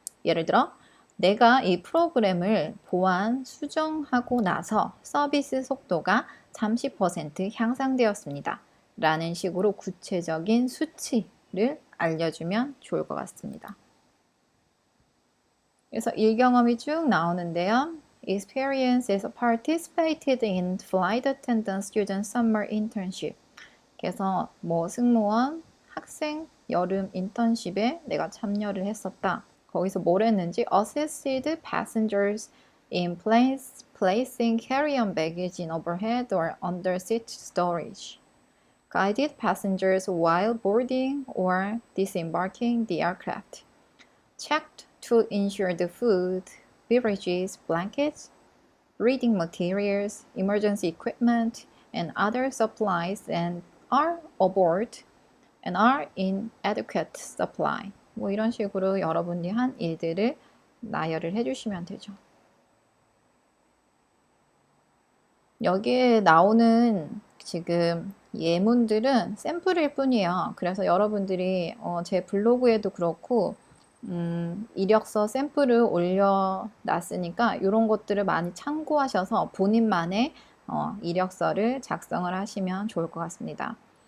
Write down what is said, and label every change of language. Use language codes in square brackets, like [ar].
[ko] 예를 들어 내가 이 프로그램을 보완, 수정하고 나서 서비스 속도가 30% 향상되었습니다. 라는 식으로 구체적인 수치를 알려주면 좋을 것 같습니다. 그래서 일경험이 쭉 나오는데요. [en] Experience is participated in flight attendant student summer internship. [ko] 그래서 뭐 승무원, 학생, 여름 인턴십에 내가 참여를 했었다. 거기서 뭘 했는지 [en] assisted passengers in placing carry-on baggage in overhead or under seat storage. Guided passengers while boarding or disembarking the aircraft. Checked to ensure the food, beverages, blankets, reading materials, emergency equipment, and other supplies and are aboard and are in adequate supply. [ko] 뭐 이런 식으로 여러분이 한 일들을 나열을 해주시면 되죠. 여기에 나오는 지금 예문들은 샘플일 뿐이에요. 그래서 여러분들이 제 블로그에도 그렇고 이력서 샘플을 올려놨으니까 이런 것들을 많이 참고하셔서 본인만의 이력서를 작성을 하시면 좋을 것 같습니다.